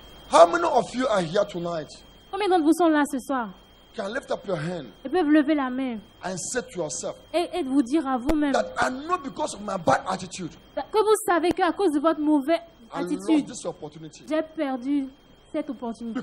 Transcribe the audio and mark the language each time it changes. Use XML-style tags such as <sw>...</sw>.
<en>How many of you are here tonight?</en> <fr>Combien d'entre vous sont là ce soir</fr> <en>Can lift up your hand</en> <fr>et peuvent lever la main</fr> <en>and say to yourself</en> <fr>et vous dire à vous-même</fr> <en>that I know because of my bad attitude,</en> <fr>que vous savez qu'à cause de votre mauvaise</fr> <en>I lost</en> <fr>attitude,</fr> <en>this opportunity.</en> <fr>j'ai perdu cette opportunité.</fr>